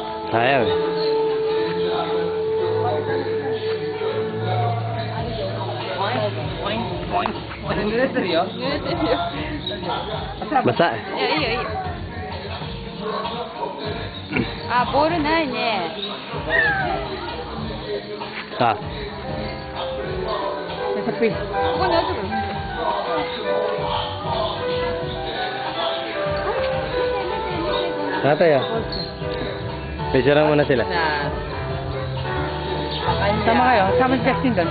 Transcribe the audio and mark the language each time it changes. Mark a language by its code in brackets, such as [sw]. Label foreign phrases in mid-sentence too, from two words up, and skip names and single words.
[tl] Sayang eh. Basa eh. [ja] いや、いいよ、いいよ。あ、ボールないね。 Ah. [tl] Nasa pin. Ako na ito. Tatay ah. Picturean muna sila. Sama kayo. Sama si Justin doon.